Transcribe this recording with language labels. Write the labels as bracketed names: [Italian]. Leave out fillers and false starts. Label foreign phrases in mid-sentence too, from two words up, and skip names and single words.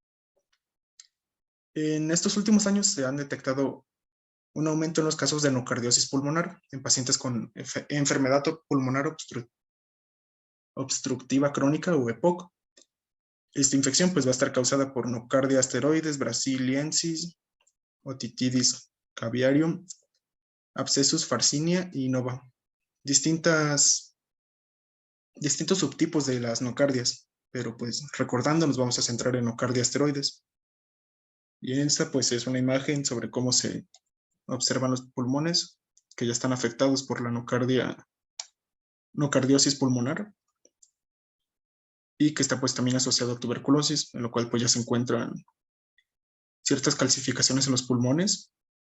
[Spanish] En estos últimos años se han detectado un aumento en los casos de enocardiosis pulmonar en pacientes con enfermedad pulmonar obstructiva crónica o EPOC. Esta infección pues va a estar causada por nocardia asteroides, brasiliensis, otitis caviarium, abscessus farcinia y nova. Distintos subtipos de las nocardias, pero pues recordando nos vamos a centrar en nocardia asteroides. Y esta pues es una imagen sobre cómo se observan los pulmones que ya están afectados por la nocardiosis pulmonar y que está pues también asociado a tuberculosis, en lo cual pues ya se encuentran ciertas calcificaciones en los pulmones.